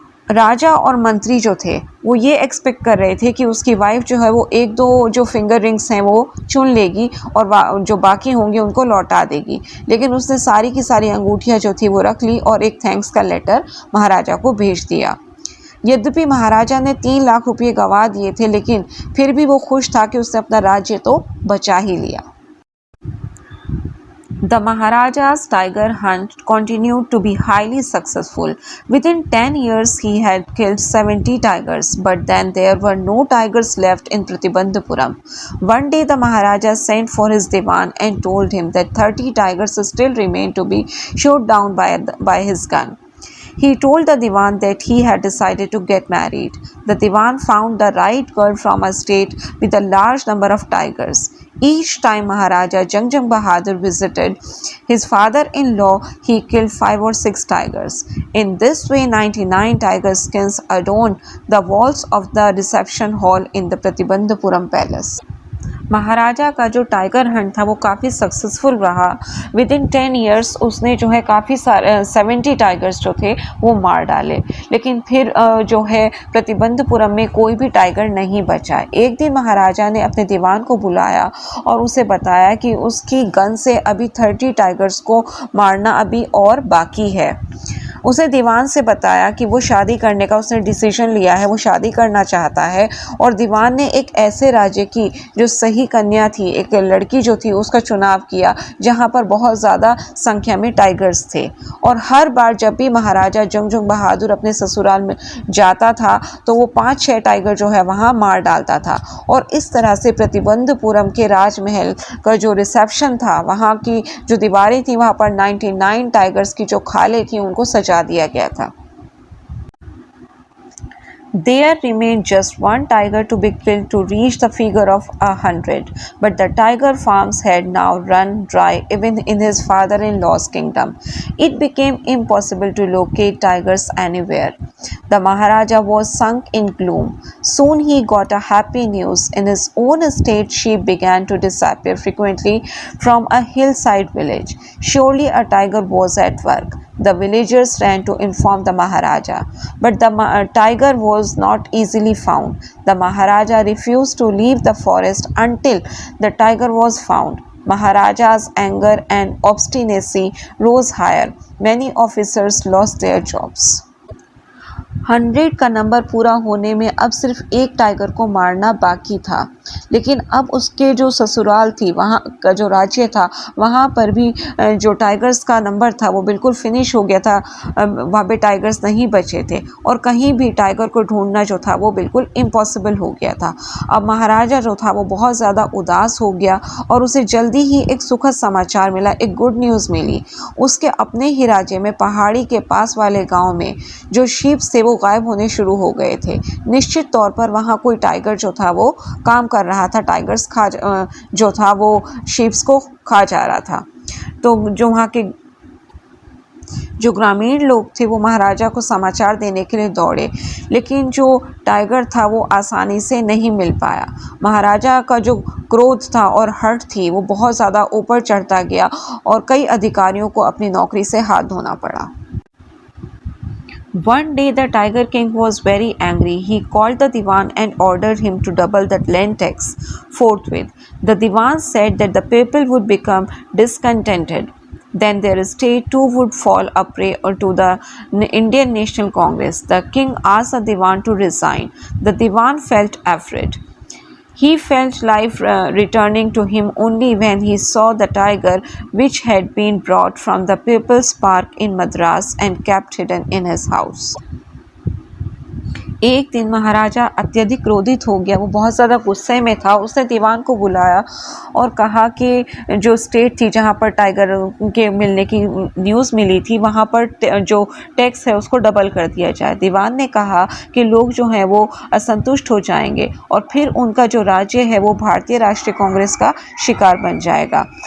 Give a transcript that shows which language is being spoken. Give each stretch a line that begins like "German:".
Hindi: राजा और मंत्री जो थे वो ये एक्सपेक्ट कर रहे थे कि उसकी वाइफ जो है वो 1-2 जो फिंगर रिंग्स हैं वो चुन लेगी और जो बाकी होंगे उनको लौटा देगी, लेकिन उसने सारी की सारी अंगूठियां जो थी वो रख ली और एक थैंक्स का लेटर महाराजा को भेज दिया। यद्यपि महाराजा ने 3 लाख रुपये गंवा दिए थे, लेकिन फिर भी वो खुश था कि उसने अपना राज्य तो बचा ही लिया।
English: The Maharaja's tiger hunt continued to be highly successful. Within 10 years, he had killed 70 tigers, but then there were no tigers left in Pratibandhapuram. One day, the Maharaja sent for his Diwan and told him that 30 tigers still remained to be shot down by his gun. He told the Diwan that he had decided to get married. The Diwan found the right girl from a state with a large number of tigers. Each time Maharaja Jangjang Bahadur visited his father-in-law, he killed 5 or 6 tigers. In this way, 99 tiger skins adorned the walls of the reception hall in the Pratibandhapuram palace.
Hindi: महाराजा का जो tiger Hunt था वो काफ़ी successful रहा।
English: within 10 years
Hindi: उसने जो है काफ़ी सारे 70 टाइगर्स जो थे वो मार डाले। लेकिन फिर जो है प्रतिबंधपुरम में कोई भी टाइगर नहीं बचा। एक दिन महाराजा ने अपने दीवान को बुलाया और उसे बताया कि उसकी गन से अभी 30 टाइगर्स को मारना अभी और बाकी है। उसे दीवान से बताया कि वो शादी करने का उसने डिसीजन लिया है, वो शादी करना चाहता है। और दीवान ने एक ऐसे राज्य की जो सही कन्या थी, एक लड़की जो थी, उसका चुनाव किया जहाँ पर बहुत ज़्यादा संख्या में टाइगर्स थे। और हर बार जब भी महाराजा जंगजुंग बहादुर अपने ससुराल में जाता था तो वो 5-6 टाइगर जो है वहाँ मार डालता था। और इस तरह से प्रतिबंधपुरम के राजमहल का जो रिसेप्शन था, वहाँ की जो दीवारें थी, वहाँ पर 99 टाइगर्स की जो खालें थी उनको सजा दिया गया था।
English: There remained just one tiger to be killed to reach the figure of 100, but the tiger farms had now run dry even in his father-in-law's kingdom. It became impossible to locate tigers anywhere. The Maharaja was sunk in gloom. Soon he got a happy news. In his own estate, sheep began to disappear frequently from a hillside village. Surely a tiger was at work. The villagers ran to inform the Maharaja, but the tiger was not easily found. The Maharaja refused to leave the forest until the tiger was found. Maharaja's anger and obstinacy rose higher. Many officers lost their jobs.
Hindi: 100 का number पूरा होने में अब सिर्फ एक tiger को मारना बाकी था। लेकिन अब उसके जो ससुराल थी, वहाँ का जो राज्य था, वहाँ पर भी जो टाइगर्स का नंबर था वो बिल्कुल फिनिश हो गया था। वहाँ पे टाइगर्स नहीं बचे थे और कहीं भी टाइगर को ढूंढना जो था वो बिल्कुल इम्पॉसिबल हो गया था। अब महाराजा जो था वो बहुत ज़्यादा उदास हो गया और उसे जल्दी ही एक सुखद समाचार मिला, एक
English: good news
Hindi: मिली। उसके अपने ही राज्य में पहाड़ी के पास वाले गाँव में जो शीप थे वो गायब होने शुरू हो गए थे। निश्चित तौर पर वहाँ कोई टाइगर जो था वो काम कर रहा था, टाइगर्स जो था वो शीप्स को खा जा रहा था। तो जो वहाँ के जो ग्रामीण लोग थे वो महाराजा को समाचार देने के लिए दौड़े, लेकिन जो टाइगर था वो आसानी से नहीं मिल पाया। महाराजा का जो क्रोध था और हर्ट थी वो बहुत ज़्यादा ऊपर चढ़ता गया और कई अधिकारियों को अपनी नौकरी से हाथ धोना पड़ा।
English: One day the Tiger King was very angry. He called the Diwan and ordered him to double the land tax forthwith. The Diwan said that the people would become discontented. Then their estate too would fall a prey to the Indian National Congress. The king asked the Diwan to resign. The Diwan felt afraid. He felt life returning to him only when he saw the tiger which had been brought from the People's Park in Madras and kept hidden in his house.
Hindi: एक दिन महाराजा अत्यधिक क्रोधित हो गया, वो बहुत ज़्यादा गुस्से में था। उसने दीवान को बुलाया और कहा कि जो स्टेट थी जहाँ पर टाइगर के मिलने की न्यूज़ मिली थी, वहाँ पर जो टैक्स है उसको डबल कर दिया जाए। दीवान ने कहा कि लोग जो हैं वो असंतुष्ट हो जाएंगे और फिर उनका जो राज्य है वो भारतीय राष्ट्रीय कांग्रेस का शिकार बन जाएगा।